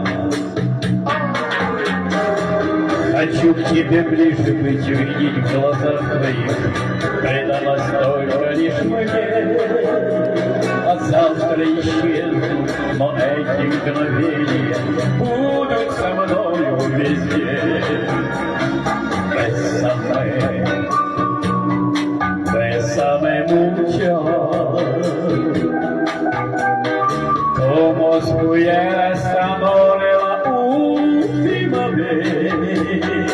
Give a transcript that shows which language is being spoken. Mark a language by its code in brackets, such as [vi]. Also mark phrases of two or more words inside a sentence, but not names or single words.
[ru] Хочу к тебе ближе быть, увидеть в глазах твоих, предалась только лишь мне. А завтра исчезнут, но эти мгновения будут со мною везде. [es] Bésame, bésame mucho, como si fuera esta noche la última vez.